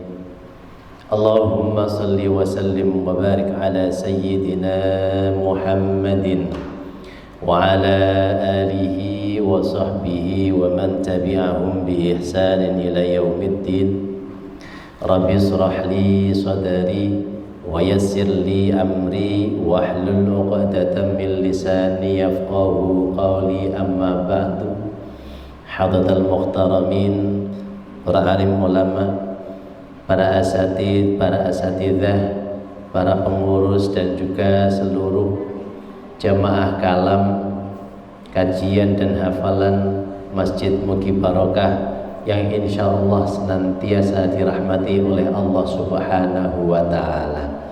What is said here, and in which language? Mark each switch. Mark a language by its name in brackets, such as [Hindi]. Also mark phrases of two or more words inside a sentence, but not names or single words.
[Arabic] اللهم صل وسلم وبارك على سيدنا محمد وعلى آله وصحبه ومن تبعهم بإحسان إلى يوم الدين. رب اشرح لي صدري ويسر لي أمري واحلل عقدة من لساني يفقهوا قولي أما بعد. حضرات المحترمين, [Indonesian] para alim ulama, para asatidzah, para pengurus dan juga seluruh jamaah kalam, kajian dan hafalan Masjid Mugi Barokah yang insyaallah senantiasa dirahmati oleh Allah [Arabic] سبحانه وتعالى.